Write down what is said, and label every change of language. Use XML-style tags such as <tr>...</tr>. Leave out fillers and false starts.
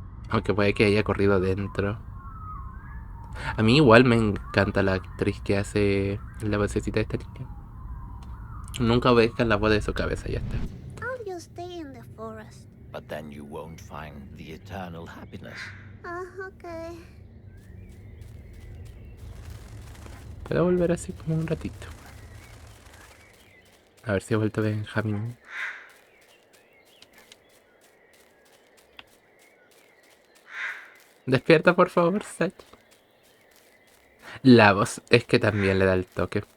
<es>Aunque puede que haya corrido adentro. A mí igual me encanta la actriz que hace la vocecita de esta niña. Nunca obedezcan la voz de su cabeza, ya está.</es> <en>I'll just stay in the forest. But then you won't find the eternal happiness. Ah, okay.</en> <es>Puedo volver así como un ratito. A ver si ha vuelto Benjamin. Despierta, por favor, Sach. La voz es que también le da el toque.</es>